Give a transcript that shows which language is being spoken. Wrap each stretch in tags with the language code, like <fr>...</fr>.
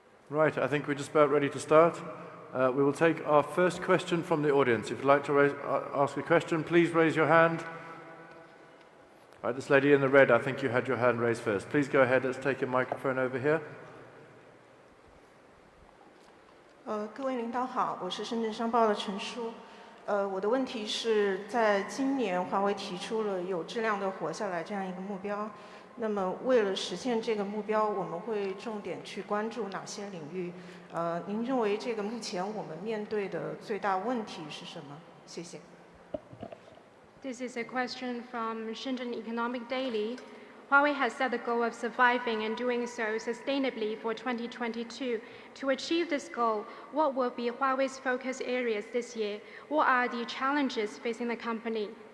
<en>Right, I think we're just about ready to start. We will take our first question from the audience. If you'd like to ask a question, please raise your hand. All right, this lady in the red, I think you had your hand raised first. Please go ahead. Let's take your microphone over here.</en> <zh>各位领导好，我是深圳商报的陈舒。我的问题是在今年，华为提出了有质量的活下来这样一个目标。那么，为了实现这个目标，我们会重点去关注哪些领域？您认为这个目前我们面对的最大问题是什么？谢谢。</zh> <en>This is a question from Shenzhen Economic Daily. Huawei has set the goal of surviving and doing so sustainably for 2022. To achieve this goal, what will be Huawei's focus areas this year? What are the challenges facing the company?</en>